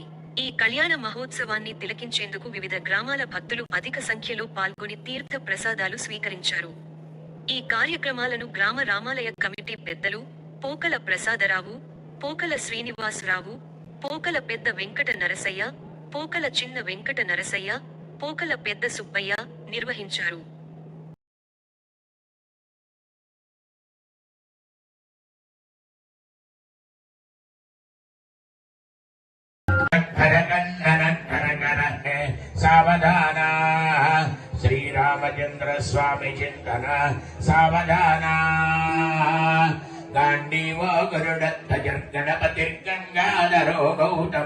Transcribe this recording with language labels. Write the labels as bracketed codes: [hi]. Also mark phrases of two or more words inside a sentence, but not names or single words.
[te] ఈ కళ్యాణ మహోత్సవాన్ని తిలకించేందుకు వివిధ గ్రామాల భక్తులు అధిక సంఖ్యలో పాల్గొని తీర్థ ప్రసాదాలు స్వీకరించారు. ఈ కార్యక్రమాలను గ్రామ రామాలయ కమిటీ పెద్దలు పోకల ప్రసాదరావు, పోకల శ్రీనివాసరావు, పోకల పెద్ద వెంకట నరసయ్య, పోకల చిన్న వెంకట నరసయ్య, పోకల పెద్ద సుబ్బయ్య నిర్వహించారు. [sa] सावधान श्रीरामचंद्र स्वामी चिंतन सावधान गांडीव गरुडध्वजर्गणपतिर्गंगाधरो गौतम